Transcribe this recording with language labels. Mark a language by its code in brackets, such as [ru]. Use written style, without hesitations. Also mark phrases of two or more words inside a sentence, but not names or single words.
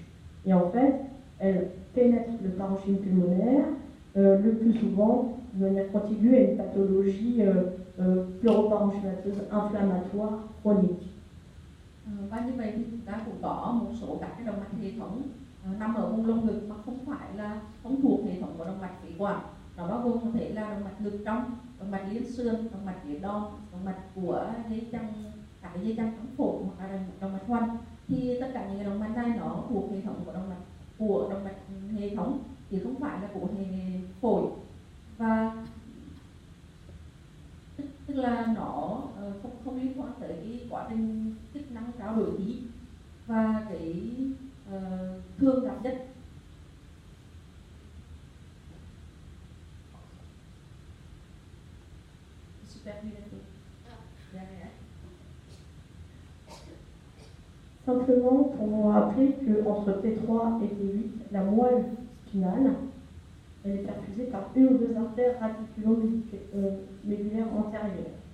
[fr] Et en fait, elles pénètrent le parenchyme pulmonaire, le plus souvent de manière contiguë à une pathologie pleuroparenchymateuse inflammatoire chronique. [vi] Và như vậy thì chúng ta cũng có một số các cái động mạch hệ thống nằm ở vùng lồng ngực mà không thuộc hệ thống của động mạch phế quản. Nó bao gồm có thể là động mạch ngực trong, động mạch liên xương, động mạch phía đòn, động mạch của dây chằng, các cái dây chằng trong phổi hoặc là động mạch khoanh. Thì tất cả những cái động mạch này nó thuộc hệ thống của động mạch hệ thống chứ không phải là của hệ phổi, và tức là nó không liên quan tới cái quá trình chức năng trao đổi khí và cái thường gặp nhất. [fr] Simplement pour rappeler qu'entre T3 et T8, la moelle spinale, elle est perfusée par une ou deux artères radiculo-médulaires antérieures.